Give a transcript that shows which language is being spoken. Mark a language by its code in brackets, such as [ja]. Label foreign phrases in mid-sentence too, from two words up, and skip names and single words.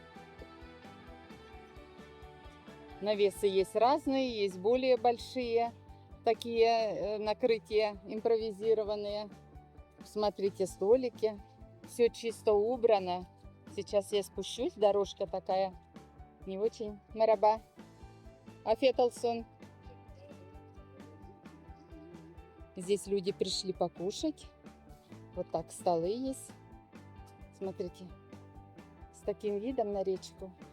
[ru] Навесы есть разные, есть более большие, такие накрытия импровизированные. Смотрите, столики, все чисто убрано. Сейчас я спущусь, дорожка такая не очень. [tr] Merhaba. Afiyet olsun. [ru] Здесь люди пришли покушать. Вот так столы есть. Смотрите, с таким видом на речку.